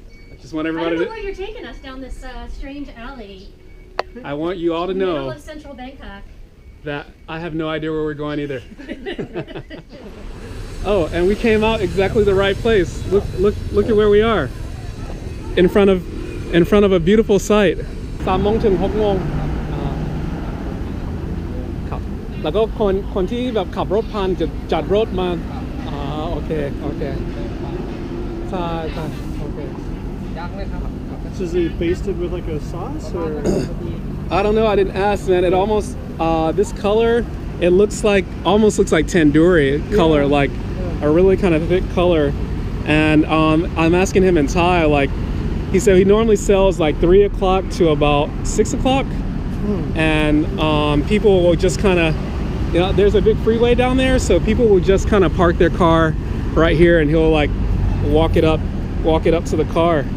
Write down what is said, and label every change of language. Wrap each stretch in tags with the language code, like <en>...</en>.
<en>I just want everybody I don't know where you're taking us down this strange alley. I want you all to know Middle of central Bangkok. that I have no idea where we're going either. Oh, and we came out exactly the right place. Look at where we are. In front of a beautiful site.</en> <th>3 โมงถึง 6 โมง ครับ แล้วก็คนที่แบบขับรถผ่านจะจัดรถมาโอเคใช่โอเค</th> <en>So is it basted with like a sauce or? I don't know. I didn't ask, man. It almost this color. It almost looks like tandoori color, like a really kind of thick color. And I'm asking him in Thai, like he said he normally sells like 3 o'clock to about 6 o'clock, and people will just kind of, there's a big freeway down there, so people will just kind of park their car right here, and he'll like walk it up to the car.</en>